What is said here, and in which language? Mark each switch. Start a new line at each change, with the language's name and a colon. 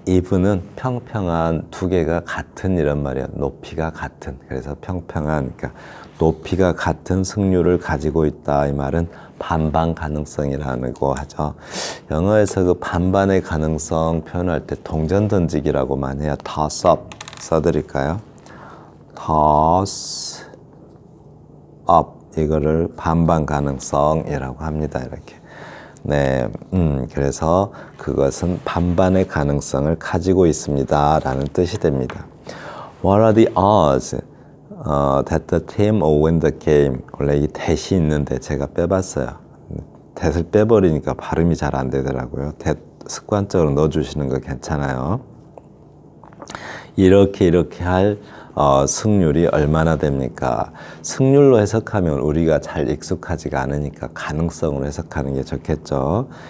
Korean: even은 평평한 두 개가 같은 이런 말이에요. 높이가 같은. 그래서 평평한, 그러니까 높이가 같은 승률을 가지고 있다. 이 말은 반반 가능성이라는 거 하죠. 영어에서 그 반반의 가능성 표현할 때 동전 던지기라고만 해요. toss up 써드릴까요? toss up 이거를 반반 가능성이라고 합니다. 이렇게. 네, 그래서 그것은 반반의 가능성을 가지고 있습니다. 라는 뜻이 됩니다.
English: What are the odds that the team will win the game?
Korean: 원래 이 that이 있는데 제가 빼봤어요. that을 빼버리니까 발음이 잘 안 되더라고요. that 습관적으로 넣어주시는 거 괜찮아요. 이렇게 할 승률이 얼마나 됩니까? 승률로 해석하면 우리가 잘 익숙하지가 않으니까 가능성으로 해석하는 게 좋겠죠.